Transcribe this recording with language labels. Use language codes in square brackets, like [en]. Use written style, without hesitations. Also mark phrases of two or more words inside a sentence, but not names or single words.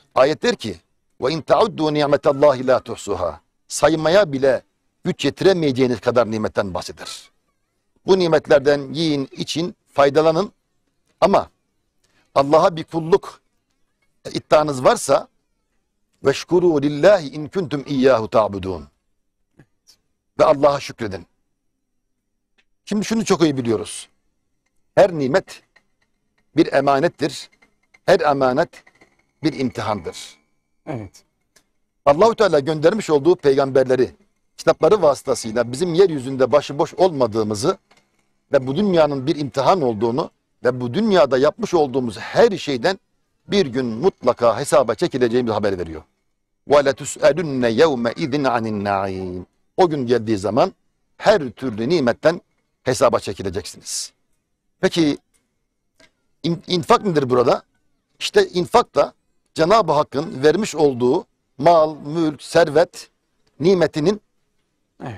[tr] Ayet der ki: [ar] "وإن تعدوا نعمة الله لا تحصوها." [tr] Saymaya bile güç yetiremeyeceğiniz kadar nimetten bahseder. Bu nimetlerden yiyin, için, faydalanın ama Allah'a bir kulluk iddianız varsa [ar] واشكروا لله إن كنتم إياه تعبدون. [tr] Ve Allah'a şükredin. Şimdi şunu çok iyi biliyoruz. Her nimet bir emanettir. Her emanet bir imtihandır. Evet. Allahu Teala göndermiş olduğu peygamberleri, kitapları vasıtasıyla bizim yeryüzünde başıboş olmadığımızı ve bu dünyanın bir imtihan olduğunu ve bu dünyada yapmış olduğumuz her şeyden bir gün mutlaka hesaba çekileceğimiz haber veriyor. [ar] وَلَتُسْأَلُنَّ يَوْمَ اِذٍ عَنِ النَّعِيمِ [tr] O gün geldiği zaman her türlü nimetten hesaba çekileceksiniz. Peki infak nedir burada? İşte infak da Cenab-ı Hakk'ın vermiş olduğu mal, mülk, servet nimetinin Evet.